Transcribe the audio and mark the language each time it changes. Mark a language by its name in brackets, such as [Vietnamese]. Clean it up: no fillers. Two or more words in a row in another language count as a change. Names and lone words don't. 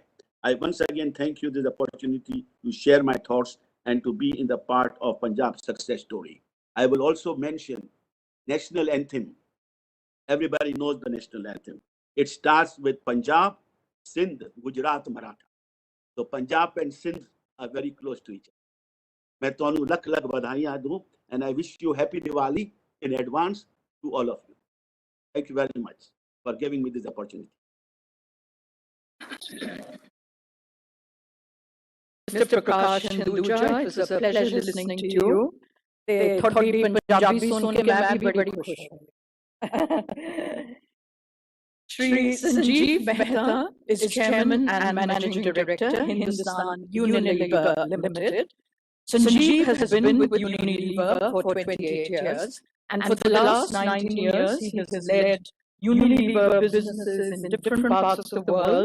[English] I once again thank you for this opportunity to share my thoughts and to be in the part of Punjab's success story. I will also mention national anthem. Everybody knows the national anthem. It starts with Punjab, Sindh, Gujarat, Maratha. So Punjab and Sindh are very close to each other. [Punjabi] ਮੈਂ ਤੁਹਾਨੂੰ ਲੱਖ ਲੱਖ ਵਧਾਈਆਂ ਦੂੰ [English] and I wish you happy Diwali in advance to all of you. Thank you very much for giving me this opportunity. Mr. Prakash Hinduja, it was a pleasure listening to you. [Hindi] The थोड़ी पंजाबी सुन के मैं भी बड़ी खुश हूँ. [English] Shri Sanjeev Mehta is Chairman and Managing Director, Hindustan Unilever Limited. Sanjeev has been with Unilever for 28 years, and for the last 19 years, he has led Unilever businesses in different parts of the world.